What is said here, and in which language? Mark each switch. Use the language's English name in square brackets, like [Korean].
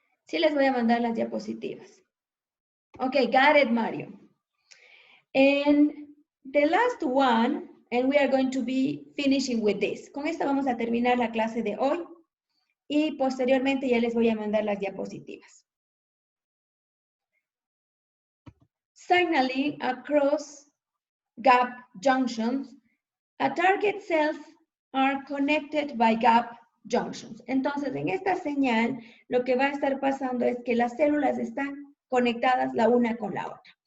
[Spanish] Sí les voy a mandar las diapositivas. [English] Okay, got it, Mario. And the last one, and we are going to be finishing with this. [Spanish] Con esta vamos a terminar la clase de hoy y posteriormente ya les voy a mandar las diapositivas. [English] Signaling across gap junctions, a target cells are connected by gap junctions. [Spanish] Entonces, en esta señal, lo que va a estar pasando es que las células están conectadas la una con la otra.